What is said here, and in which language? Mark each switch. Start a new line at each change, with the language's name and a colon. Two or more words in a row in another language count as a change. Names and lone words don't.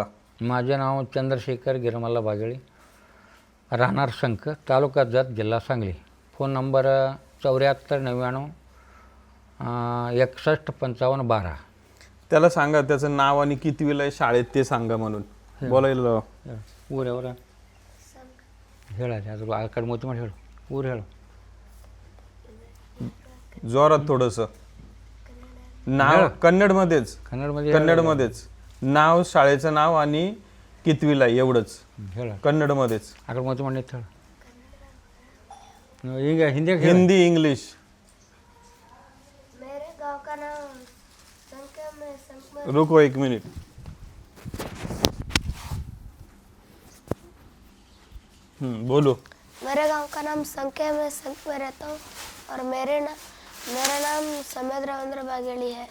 Marathi: माझे नाव चंद्रशेखर गिरमल्ला बागळे, राहणार शंकर, तालुका जत, जिल्हा सांगली. फोन नंबर 7499 61 55 12. त्याला सांगा त्याचं नाव आणि कितवीला आहे शाळेत ते सांगा म्हणून बोलायला.
Kannada: ಊರವರ ಹೇಳ ಅದ್ರ ಆ ಕಡೆ ಮೂತಿ ಮಾಡಿ ಹೇಳು ಊರು ಹೇಳು.
Marathi: जोरात थोडस नाव कन्नडमध्येच. कन्नडमध्येच नाव, शाळेचं नाव आणि कितवीला एवढंच
Kannada: ಹೇಳ
Marathi: कन्नडमध्येच.
Kannada: ಆ ಕಡೆ ಮೂತಿ ಮಾಡಿ ಹೇಳು. ಈಗ
Marathi: हिंदी इंग्लिश.
Hindi: मेरे गांव का नाम संख्या में संख्या रुको 1 मिनिट. बोलो. मेरे गांव का नाम संख्या में संख में रहता हूँ और मेरा नाम समेद रविंद्र बागेली है.